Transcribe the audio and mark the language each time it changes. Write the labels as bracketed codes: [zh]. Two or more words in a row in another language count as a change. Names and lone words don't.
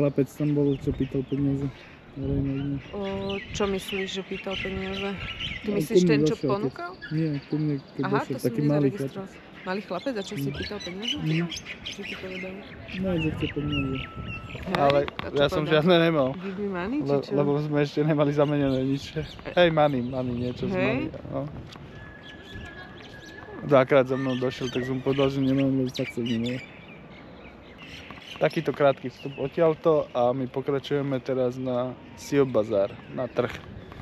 [sk] Taký chlapec tam bol, čo pýtal peniaze. Čo myslíš, že pýtal peniaze? Ty myslíš ten, čo ponúkal? Nie, ku mne, keď došiel, taký malý chlapec. Malý chlapec, a čo si pýtal peniaze? Čo ti povedal? No, že chce peniaze. Ale ja som žiadne nemal. [en] Give me money, [sk] či čo? Lebo sme ešte nemali zamenené nič. Hej, money, niečo z money. No. Dvakrát za mnou došiel, tak som povedal, že nemám, lebo fakt som nemal. Takýto krátky vstup odtiaľto a my pokračujeme teraz na Sil Bazar, na trh.